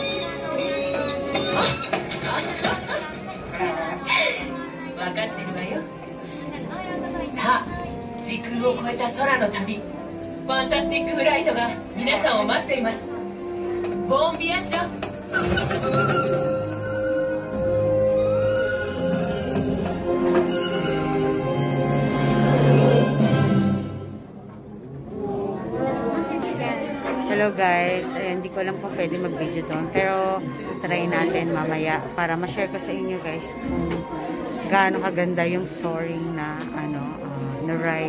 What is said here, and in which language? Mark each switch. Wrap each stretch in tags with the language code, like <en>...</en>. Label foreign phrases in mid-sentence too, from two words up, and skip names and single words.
<ja>分かってるわよ。さあ、時空を超えた空の旅、ファンタスティックフライトが皆さんを待っています。ボンビアチョ。</ja> <en>Hello guys,</en> <tl>ayun, hindi ko alam kung pwede mag-video doon, pero try natin mamaya para ma-share ko sa inyo guys kung gaano kaganda yung soaring na na ride.</tl>